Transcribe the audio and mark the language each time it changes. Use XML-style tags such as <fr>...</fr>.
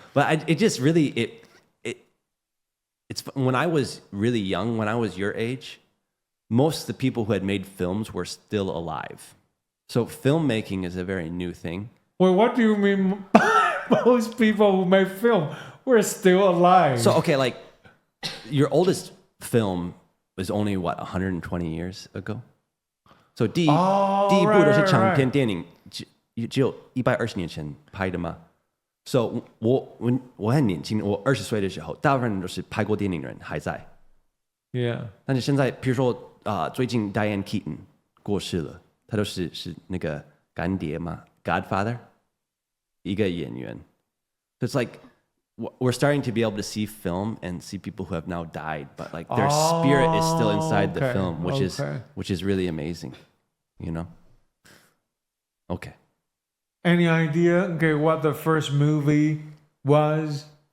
<en>But it's when I was really young, when I was your age, most of the people who had made films were still alive. So filmmaking is a very new thing. Well, what do you mean most people who make film were still alive? So, okay, like your oldest film was only, 120 years ago?</en> <zh>So 第一部都是长篇电影，只有120年前拍的嘛。 So 我很年轻，我20岁的时候，大部分人都是拍过电影的人还在。 Yeah. 但是现在，比如说最近 Diane Keaton 过世了，他是那个干爹嘛 ，Godfather 一个演員。</zh> <en>So it's like we're starting to be able to see film and see people who have now died, but like their spirit is still inside the film, which is really amazing, Okay. Any idea? Okay, what the first movie was?</en>